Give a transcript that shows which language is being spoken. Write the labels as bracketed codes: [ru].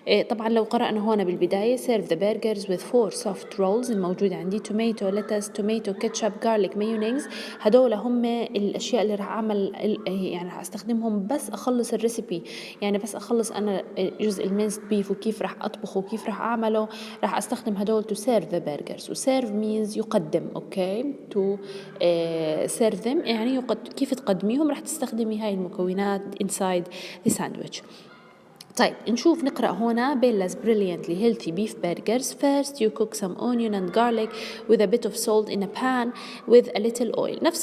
[ar] طبعا لو قرأنا هون بالبداية [en] serve the burgers with 4 soft rolls [ar] الموجودة عندي [en] tomato, lettuce, tomato, ketchup, garlic, mayonnaise. [ar] هدول هم الأشياء اللي رح أعمل يعني رح أستخدمهم بس أخلص الريسبي، يعني بس أخلص أنا جزء المينست بيف وكيف رح أطبخه وكيف رح أعمله، رح أستخدم هدول [en] to serve the burgers. و serve means يقدم، okay, to serve them [ar] يعني كيف تقدميهم، رح تستخدمي هاي المكونات [en] inside the sandwich. [ar] طيب نشوف نقرأ هنا [en] Bella's brilliantly healthy beef burgers. First you cook some onion and garlic with a bit of salt in a pan with a little oil.